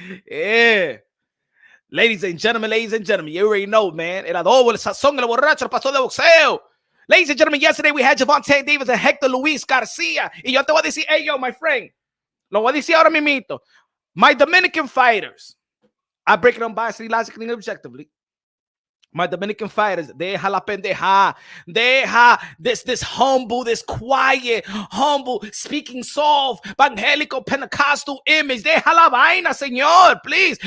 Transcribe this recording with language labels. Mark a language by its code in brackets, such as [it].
[en] Yeah. Ladies and gentlemen, you already know, man. [es] El Adobo, el Sazón, el Borracho, el Pastor de Boxeo. [en] Ladies and gentlemen, yesterday we had Gervonta Davis and Hector Luis Garcia. [es] Y yo te voy a decir, [en] hey, yo, my friend, [es] lo voy a decir ahora mismito. [en] My Dominican fighters, I break it down biasly, logically, and objectively. My Dominican fighters, [es] deja la pendeja. Deja [en] this humble, this quiet, humble, speaking soft, evangelical, Pentecostal image. [es] Deja la vaina, señor, please.